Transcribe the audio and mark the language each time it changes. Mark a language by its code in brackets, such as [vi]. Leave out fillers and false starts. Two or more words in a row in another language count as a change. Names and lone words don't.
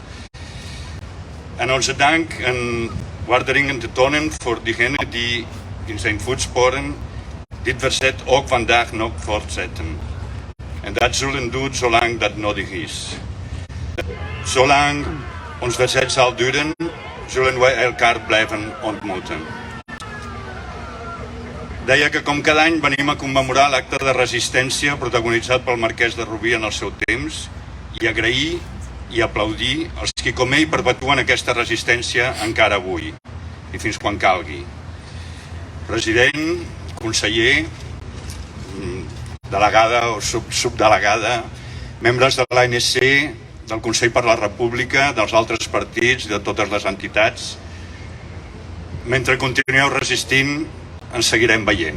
[nl] En onze dank en waarderingen te tonen voor diegenen die in zijn voetsporen dit verzet ook vandaag nog voortzetten. En dat zullen doen zolang dat nodig is. Zolang ons verzet zal duren, zullen wij elkaar blijven ontmoeten. [ca] Deia que com cada any venim a commemorar l'acte de resistència protagonitzat pel marquès de Rubí en el seu temps i agrair i aplaudir els qui com ell perpetuen aquesta resistència encara avui i fins quan calgui. President, conseller, delegada o subdelegada, membres de l'ANC, del Consell per la República, dels altres partits i de totes les entitats, mentre continueu resistint, ens seguirem veient.